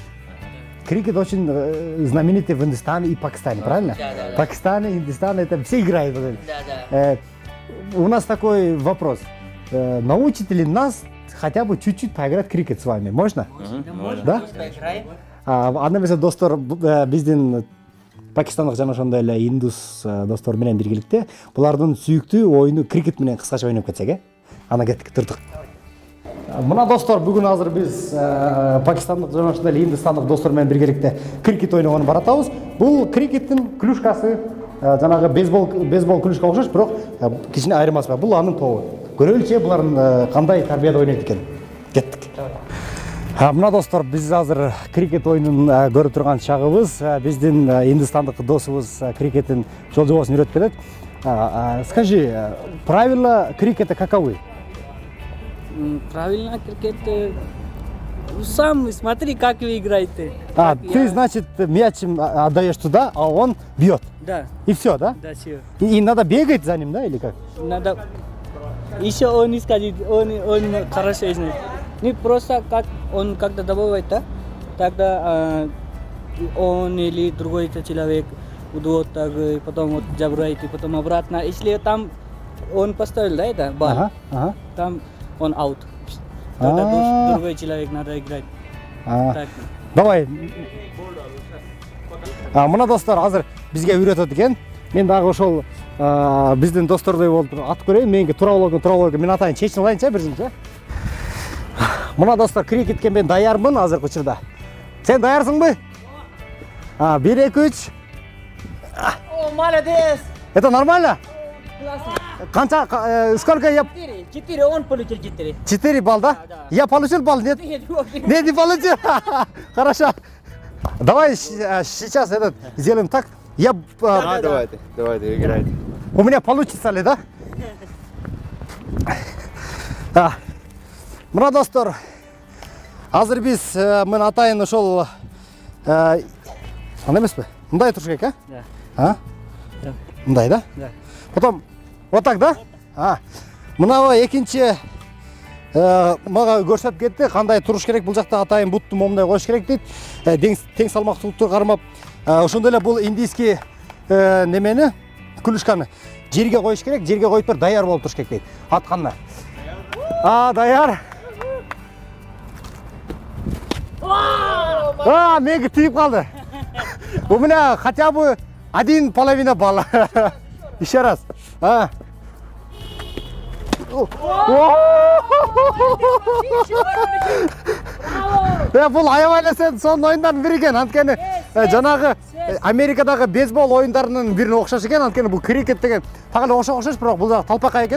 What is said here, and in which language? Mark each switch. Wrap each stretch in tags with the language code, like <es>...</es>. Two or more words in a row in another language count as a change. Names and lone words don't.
<ru>Крикет очень знаменитый в Индостане и Пакистане, правильно? Да. Пакистане, Индостане, это все играют. Да. У нас такой вопрос. Научите ли нас хотя бы чуть-чуть поиграть в крикет с вами? Можно? Да? Поиграем?</ru> <ky>Анда эмесе достор биздин пакистандык жана ошондой эле индус достор менен биргеликте булардын сүйүктүү оюну крикет менен кыскача ойноп кетсек, ана кеттик, турдук. Мына достор, бүгүн азыр биз пакистандык жана ошондой эле индустандык достор менен биргеликте крикет ойногону баратабыз. Бул крикеттин клюшкасы жанагы бейсбол клюшка окшош, бирок кичине айырмасы бар. Бул анын тобу. Көрөлүчү булардын кандай тарбияда ойнойт экен. Кеттик. Мына достор, биз азыр крикет оюнун көрүп турган чагыбыз. Биздин индустандык досубуз крикеттин жол жобосун үйрөтүп берет.</ky> <ru>Скажи, правила крикета каковы? Правильно, крикет. Сам смотри, как вы играете. Ты, значит, мяч отдаешь туда, а он бьет. Да, И все, да? да, все. И надо бегать за ним, да, или как? Надо еще он не скажет, он хорошо знает. Не просто как он когда добывает, да? Тогда он или другой человек уйдет, так, потом вот забирает, и потом обратно. Если там он поставил, да, это бар, Ага. там он аут. Тогда другой человек надо играть. Так. Давай.</ru> <ky>Мына достор азыр бизге үйрөтөт экен. Мен дагы ошол биздин достордой болуп атып көрөйүн. Менге туура болот. Мен атайын, чечип алайынчы биринчи. Мына достор, крикетке мен даярмын азыркы учурда. Сен даярсыңбы? 1 2 3.</ky> <ru>О, молодец! Это нормально? Канча, сколько я? 4, он получил 4. 4 балл, да? Я получил балл, нет? Нет, не получил. Хорошо. Давай сейчас сделаем так. Я... Давайте, играйте. У меня получится ли, да?</ru> <ky>Мына достор, азыр биз мен атайын ошол андай эмеспи? Мындай туруш керек,</ky> <ru>Да.</ru> <ky>Мындай, да?</ky> <ru>Да. Потом вот так, да?</ru> <ky>Мына экинчи мага көрсөтүп кетти, кандай туруш керек. Бул жакта атайын бутту момундай коюш керек дейт. Тең салмактуулукту кармап, ошондой эле бул индийский немени, клюшканы жерге коюш керек. Жерге коюп бер, даяр болуп туруш керек дейт. Атканда. Даяр. Менге тийип калды.</ky> <ru>У меня хотя бы 1,5 балла. Еще раз.</ru> <ky>Бул аябай эле сен сонун оюндардын бири экен. Анткени жанагы Америкадагы бейсбол оюндарынын бирине окшош экен. Анткени бул крикет деген так эле окшош, бирок бул талпакай экен.</ky>